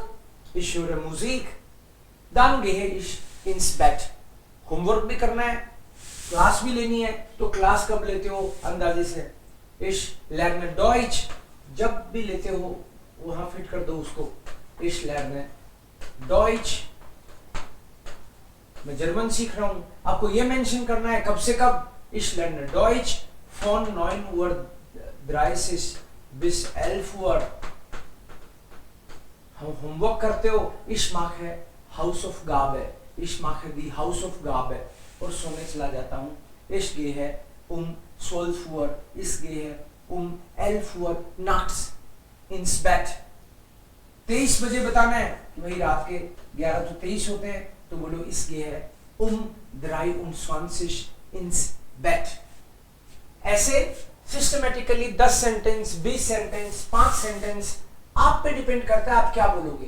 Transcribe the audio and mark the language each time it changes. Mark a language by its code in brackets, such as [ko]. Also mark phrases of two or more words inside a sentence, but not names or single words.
[de] Ich höre Musik. Dann gehe ich ins Bett. [hi] होमवर्क भी करना है, क्लास भी लेनी है, तो क्लास कब लेते हो अंदाजे से? [de] Ich lerne Deutsch. [hi] जब भी लेते हो वहां फिट कर दो उसको। [de] Ich lerne Deutsch. [hi] मैं जर्मन सीख रहा हूं, आपको ये मेंशन करना है कब से कब। [de] Ich lerne Deutsch von 9:30 bis 11 Uhr. [hi] हम होमवर्क करते हो। [de] Ich mache Hausaufgabe. Ich mache die Hausaufgabe. [hi] और सोने चला जाता हूँ। [de] Ich gehe 12 Uhr. Ich gehe 11 Uhr nachts ins Bett. [hi] 23 बजे बताना है कि भाई रात के 11 तो 23 होते हैं, तो बोलो [de] Ich gehe 23 ins Bett. [hi] ऐसे सिस्टमेटिकली 10 सेंटेंस, 20 सेंटेंस, 5 सेंटेंस, आप पे डिपेंड करता है आप क्या बोलोगे।